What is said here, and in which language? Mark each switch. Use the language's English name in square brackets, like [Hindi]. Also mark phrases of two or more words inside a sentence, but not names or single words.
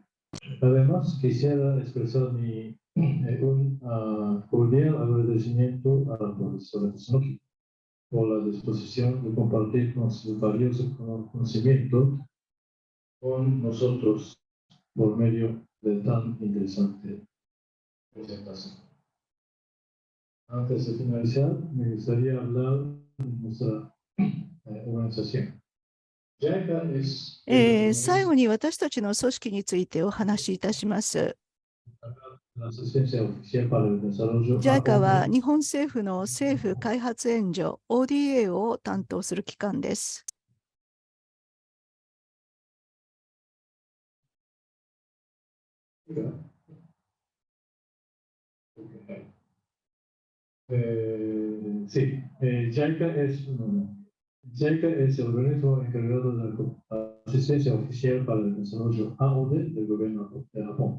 [Spanish] Además, quisiera expresar un cordial agradecimiento a la profesora Tsunoki por la disposición de compartir con su valioso conocimiento con nosotros por medio de tan interesante presentación. Antes de finalizar, me gustaría hablar de nuestra organización. JICA es [Japanese] 最後に私たちの組織についてお話しいたします。 [Spanish] la asistencia oficial para el desarrollo [Japanese] JICA は日本政府の政府開発援助 ODA を担当する機関です。 [Spanish] Sí, JICA es el organismo encargado de la asistencia oficial para el desarrollo AOD del gobierno de Japón.